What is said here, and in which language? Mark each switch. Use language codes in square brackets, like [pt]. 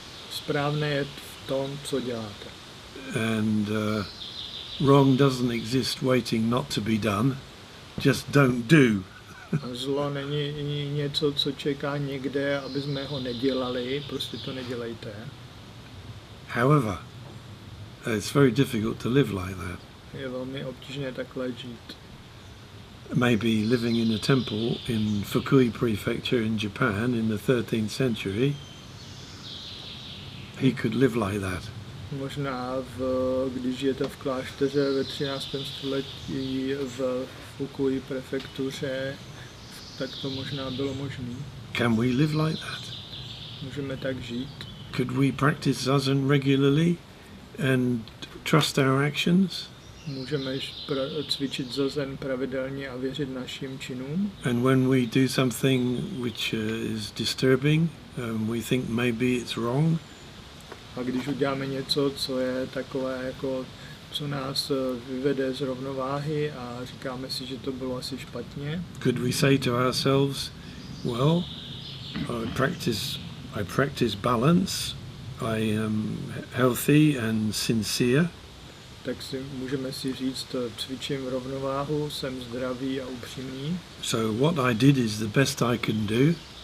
[cs] Správné je v tom, co děláte. [en] And wrong doesn't exist waiting not to be done. Just don't do. [cs] A zlo není něco, co čeká někde, aby jsme ho nedělali, prostě to nedělejte. [en] However, It's very difficult to live like that. [cs] Je velmi obtížné takhle žít. [en] Maybe living in a temple in Fukui Prefecture in Japan in the 13th century, he could live like that. [cs] Možná, když žijete v klášteře ve 13. století v Fukui prefektuře, tak to možná bylo možné. [en] Can we live like that? [cs] Můžeme tak žít. [en] Could we practice zazen regularly and trust our actions? [cs] Můžeme cvičit zazen pravidelně a věřit našim činům. [en] And when we do something which is disturbing, we think maybe it's wrong. [cs] A když uděláme něco, co je takové, jako, co nás vyvede z rovnováhy a říkáme si, že to bylo asi špatně, [en] Could we say to ourselves, well, I practice balance, I am healthy and sincere, [cs] tak si můžeme si říct, cvičím rovnováhu, jsem zdravý a upřímný. [en] so what I did is the best I can do,